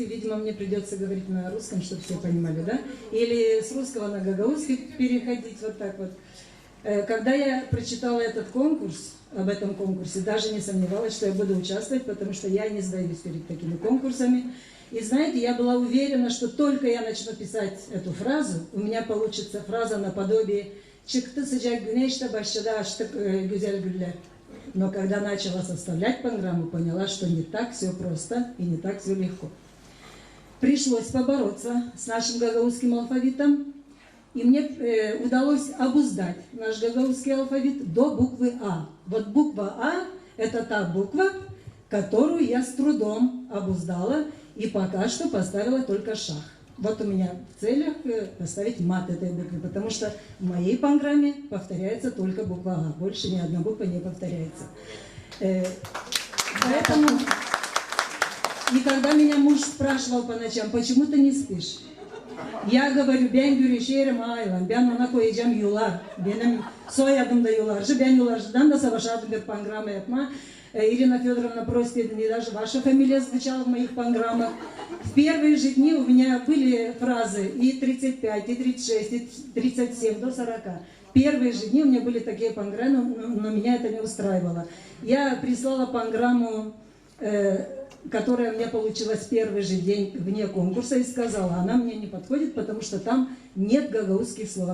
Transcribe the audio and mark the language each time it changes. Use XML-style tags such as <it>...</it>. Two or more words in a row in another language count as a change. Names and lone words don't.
<ru>Видимо, мне придется говорить на русском, чтобы все понимали, да? Или с русского на гагаузский переходить, вот так вот. Когда я прочитала этот конкурс, об этом конкурсе, даже не сомневалась, что я буду участвовать, потому что я не сдаюсь перед такими конкурсами. И знаете, я была уверена, что только я начну писать эту фразу, у меня получится фраза наподобие</ru> <gag>«Çıktı sıcak güneş de başladı açtık güzel güller».</gag> <ru>Но когда начала составлять программу, поняла, что не так все просто и не так все легко. Пришлось побороться с нашим гагаузским алфавитом, и мне удалось обуздать наш гагаузский алфавит до буквы А. Вот буква А – это та буква, которую я с трудом обуздала и пока что поставила только шах. Вот у меня в целях поставить мат этой буквы, потому что в моей программе повторяется только буква А, больше ни одна буква не повторяется. Поэтому, и когда меня муж спрашивал по ночам, почему ты не спишь? Я говорю,</ru> <gag>ben görüşerim aylan, ben ona koyacağım yular, benim soyadım da yularcı, ben yularcıdan da savaşardım bir программа yapma.</gag> <ru>Ирина Федоровна просит, и даже ваша фамилия звучала в моих программах. В первые же дни у меня были фразы и 35, и 36, и 37, до 40. В первые же дни у меня были такие программы, но меня это не устраивало. Я прислала программу, которая у меня получилась в первый же день вне конкурса, и сказала, она мне не подходит, потому что там нет гагаузских слов.</ru>